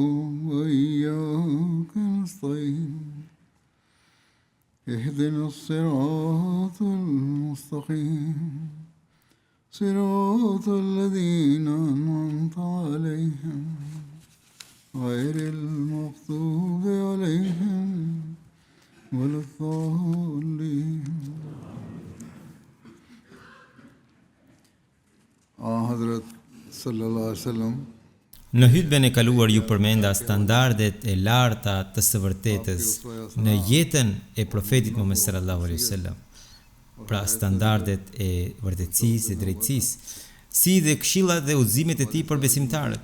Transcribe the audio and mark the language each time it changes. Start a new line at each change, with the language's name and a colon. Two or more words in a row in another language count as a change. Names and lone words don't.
Arabic: وإياك نستعين اهدنا الصراط المستقيم صراط الذين أنعمت عليهم غير المغضوب عليهم ولا الضالين. حضرت صلى الله عليه وسلم
Albanian: Në hutben e kaluar ju përmenda standardet e larta të së vërtetës në jetën e profetit Muhammed
Arabic: صلى الله عليه وسلم.
Albanian: Pra standardet e vërtetësisë e drejtësisë, si dhe këshillat dhe udhëzimet e tij për besimtarët.